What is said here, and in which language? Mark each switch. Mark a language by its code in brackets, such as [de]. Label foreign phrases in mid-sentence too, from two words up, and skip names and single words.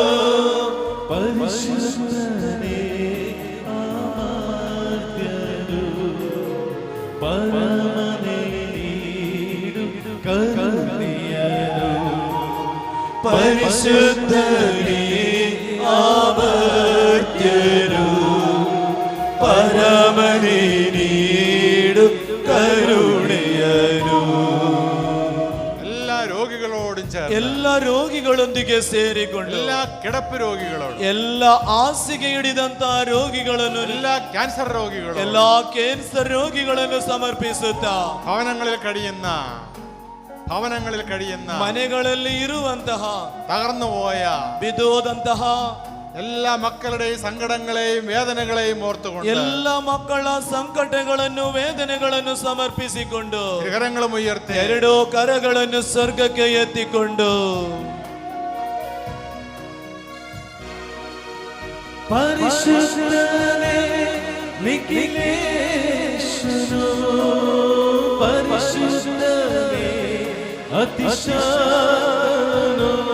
[kn] ಪರಿಶುದ್ಧನೇ ಅಮರ್ತ್ಯನು, ಪರಮನೆ ನೀಡು ಕರುಣೆಯನು. ಪರಿಶುದ್ಧನೇ ಅಮರ್ತ್ಯನು ಪರಮನೇ ನೀಡು ಕರುಣೆಯನು. [ml] എല്ലാ രോഗികളോടും ചേർന്ന് [kn] ಎಲ್ಲ ರೋಗಿಗಳೊಂದಿಗೆ ಸೇರಿಕೊಂಡು [ml] എല്ലാ കിടപ്പ് രോഗികളോടും [kn] ಎಲ್ಲ ಹಾಸಿಗೆ ಹಿಡಿದಂತಹ ರೋಗಿಗಳನ್ನು [ml] എല്ലാ ക്യാൻസർ രോഗികളോടും [kn] ಎಲ್ಲಾ ಕ್ಯಾನ್ಸರ್ ರೋಗಿಗಳನ್ನು ಸಮರ್ಪಿಸುತ್ತಾ [ml] ഭവനങ്ങളിൽ കഴിയുന്ന [kn] ಮನೆಗಳಲ್ಲಿ ಇರುವಂತಹ [ml] തകർന്നുപോയ [kn] ಬಿದೋದಂತಹ [ml] എല്ലാ മക്കളുടെയും സങ്കടങ്ങളെയും വേദനകളെയും ഓർത്തുകൊണ്ട് [kn] ಎಲ್ಲ ಮಕ್ಕಳ ಸಂಕಟಗಳನ್ನು ವೇದನೆಗಳನ್ನು ಸಮರ್ಪಿಸಿಕೊಂಡು [ml] കരങ്ങളും ഉയർത്തി [kn] ಎರಡೂ ಕರಗಳನ್ನು ಸ್ವರ್ಗಕ್ಕೆ ಎತ್ತಿಕೊಂಡು ಪರಿಶುದ್ಧನೇ ನಿಖಿಲೇಶನು, ಪರಿಶುದ್ಧನೇ ಅತಿಶಾಂತನು,